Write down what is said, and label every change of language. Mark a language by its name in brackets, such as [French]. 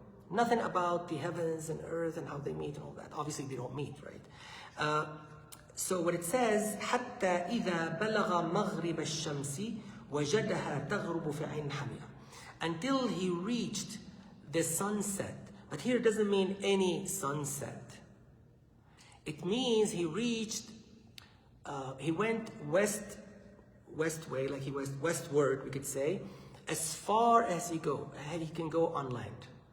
[English] Nothing about the heavens and earth and how they meet and all that. Obviously they don't meet, right? So what it says, [Arabic] حتى إذا بلغ مغرب الشمس وجدها تغرب في عين حمية. [English] Until he reached the sunset. But here it doesn't mean any sunset. It means he reached, he went west way, like he was westward, we could say, as far as he can go on land.